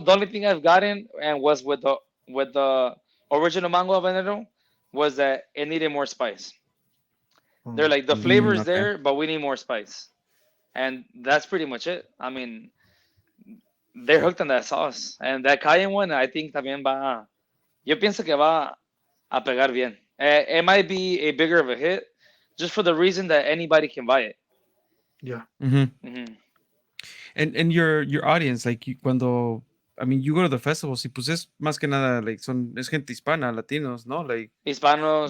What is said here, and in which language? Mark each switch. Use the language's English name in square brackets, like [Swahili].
[English] The only thing I've gotten and was with the original mango habanero was that it needed more spice. They're like the flavor is there, but we need more spice, and that's pretty much it. I mean, they're hooked on that sauce, and that cayenne one, I think [Spanish] también va. Yo pienso que va a pegar bien. [English] It might be a bigger of a hit, just for the reason that anybody can buy it. Yeah. Mm-hmm. hmm And your audience, like cuando, I mean, you go to the festivals, [Spanish] y pues es más que nada like es gente hispana, Latinos, [English] no? Like [Spanish] Hispanos,